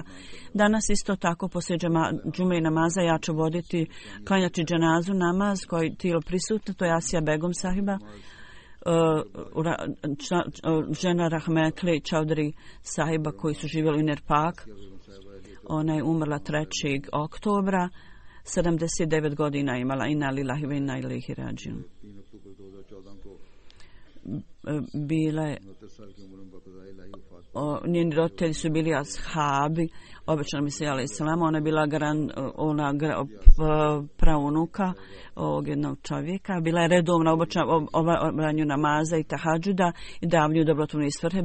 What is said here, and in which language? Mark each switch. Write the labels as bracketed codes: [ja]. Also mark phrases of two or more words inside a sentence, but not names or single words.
[bs] Danas isto tako poslije džume i namaza ja ću klanjati dženazu namaz koji tijelo prisutno, to je Asija Begum sahiba, žena Rahmetli Čaudri sahiba koji su živjeli u Nerpak. Ona je umrla 3. oktobra, 79 godina imala. [ar] إنا لله وإنا إليه راجعون. [bs] Njeni roditelji su bili ashabi obećanog Mesija alejselama. Ona je bila praunuka ovog jednog čovjeka. Bila je redovna obavljanju namaza i tahadžuda i davlju dobrotvorne svrhe.